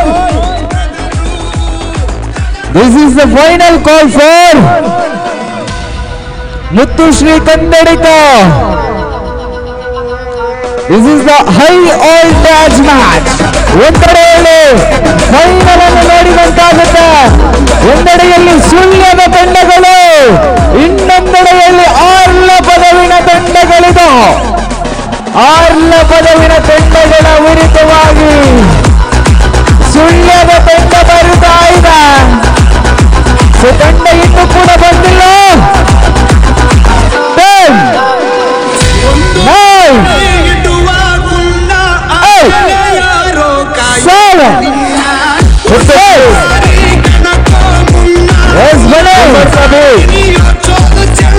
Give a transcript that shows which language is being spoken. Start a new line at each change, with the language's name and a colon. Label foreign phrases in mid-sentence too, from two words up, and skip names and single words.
English: This is the final call for Muthushri Kandadika. This is the high voltage match.
Kannada: ಒಂದೆಡೆಯಲ್ಲಿ ಫೈನಲ್ ಅನ್ನು ನೋಡಿದಂತಾಗುತ್ತೆ. ಒಂದೆಡೆಯಲ್ಲಿ ಸುಳ್ಯದ ತಂಡಗಳು, ಇನ್ನೊಂದೆಡೆಯಲ್ಲಿ ಆರ್ಲ ಪದವಿನ ತಂಡಗಳಿದು. ಆರ್ಲ ಪದವಿನ ತಂಡಗಳ ವಿರುದ್ಧವಾಗಿ ಸುಳ್ಯದ ತಂಡ ಬರುತ್ತಾ ಇದೆ. ತಂಡ ಇನ್ನೂ ಕೂಡ ಬಂದಿಲ್ಲ. 10, 9, 8, 7, 6.